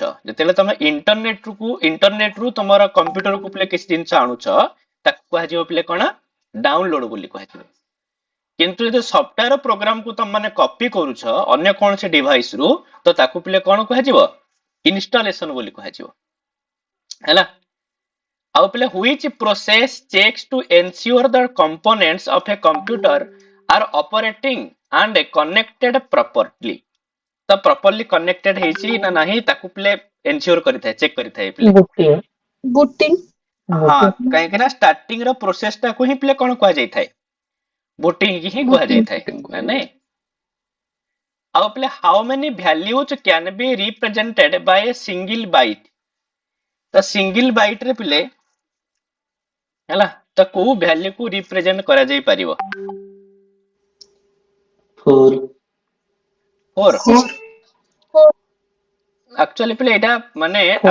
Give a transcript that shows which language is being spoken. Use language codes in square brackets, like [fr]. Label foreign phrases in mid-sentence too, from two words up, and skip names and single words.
[or] ଯେତେବେଳେ ତମେ ଇଣ୍ଟରନେଟରୁ ତମର କମ୍ପ୍ୟୁଟରକୁ ପିଲେ କିଛି ଜିନିଷ ଆଣୁଛ ତାକୁ କୁହାଯିବ ପିଲେ କଣ? ଡାଉନଲୋଡ ବୋଲି କୁହାଯିବ। କିନ୍ତୁ ଯଦି [en] software program [or] କୁ ତମ ମାନେ କପି କରୁଛ ଅନ୍ୟ କୌଣସି ଡିଭାଇସ ରୁ ତ ତାକୁ ପିଲେ କଣ କୁହାଯିବ ଇନଷ୍ଟଲେସନ ବୋଲି କୁହାଯିବ ହେଲା ଆଉ ପିଲେ [en] which process checks to ensure the components of a computer are operating and connected properly [or] ତ [en] properly connected [or] ହେଇଛି ନା ନାହିଁ ତାକୁ ପିଲେ ଏନସିଓର କରିଥାଏ ଚେକ୍ କରିଥାଏ ପିଲେ ଗୋଟିଏ ବୁଟିଂ ହଁ କାହିଁକି ନା ଷ୍ଟାର୍ଟିଂ ର ପ୍ରୋସେସ ଟାକୁ ହିଁ ପିଲେ କଣ କୁହାଯାଇଥାଏ ବୁଟିଂ ହିଁ କୁହାଯାଇଥାଏ ମାନେ ଆଉ ପିଲେ [en] how many values can be represented by a single byte [or] ତ [en] single byte [or] ରେ ପିଲେ ହେଲା ତ କୋଉ ଭ୍ୟାଲ୍ୟୁ କୁ ରିପ୍ରେଜେଣ୍ଟ କରାଯାଇ ପାରିବ 4 4 ଆକ୍ଚୁଆଲି ପିଲେ ଏଇଟା ମାନେ 4